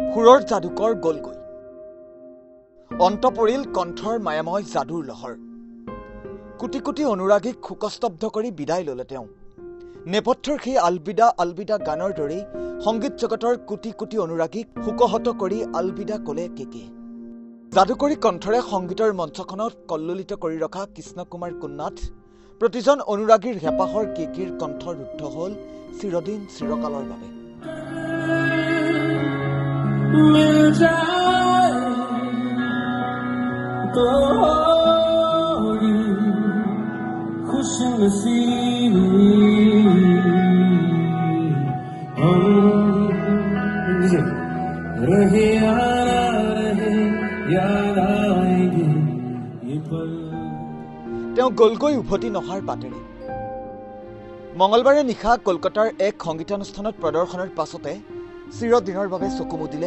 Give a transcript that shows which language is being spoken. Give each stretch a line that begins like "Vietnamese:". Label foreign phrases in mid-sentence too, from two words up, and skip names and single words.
Assamese: সুৰৰ যাদুকৰ গলগৈ অন্ত পৰিল কণ্ঠৰ মায়াময় যাদুৰ লহৰ কোটি কোটি অনুৰাগীক শোকস্তব্ধ কৰি বিদায় ললে তেওঁ নেপথ্যৰ সেই আলবিদা আলবিদা গানৰ দৰে সংগীত জগতৰ কোটি কোটি অনুৰাগীক শোকহত কৰি আলবিদা কলে কেকে যাদুকৰী কণ্ঠৰে সংগীতৰ মঞ্চখনত কল্লোলিত কৰি ৰখা কৃষ্ণ কুমাৰ কুন্নাথ প্ৰতিজন অনুৰাগীৰ হেপাহৰ কেকেৰ কণ্ঠ ৰুদ্ধ হল চিৰদিন চিৰকালৰ বাবে
Hindi: मिल जाए तो खुशनसीबी रहे याद आएंगे ये पल
Assamese: তেওঁ গলগৈ উভতি নহাৰ বাটেৰে মঙলবাৰে নিশা কলকাতাৰ এক সংগীতানুষ্ঠানত প্ৰদৰ্শনৰ পাছতে চিৰদিনৰ বাবে চকু মুদিলে